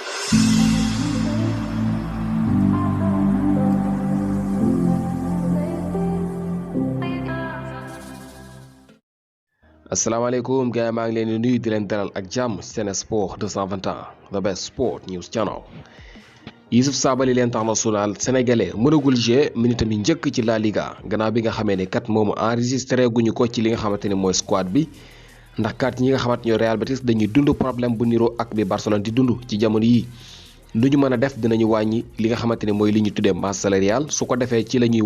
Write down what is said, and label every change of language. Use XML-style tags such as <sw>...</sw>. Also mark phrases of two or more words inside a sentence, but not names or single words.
<wo>asalaamaaleykum gars yi maa ngi leen di nuyu di leen dalal ak jàmm Sen Sports 221</wo> <en>the best sport news channel.</en> <wo>Youssouf Sabaly</wo> <fr>l'international sénégalais</fr> <wo>mënagul jouer minute mi njëkk ci La Liga gannaaw bi nga xamee ne kat moomu enregistré guñu ko ci li nga xamante ne mooy squad bi ndax kat ñi nga xamante ñoo Real Betis dañuy dund problème bu niroo ak bi Barcelone di dund ci jamono yi lu ñu mën a def dinañu wàññi li nga xamante ne mooy li ñu tuddee</wo> <fr>masse salariale</fr> <wo>su ko defee ci la ñuy</wo>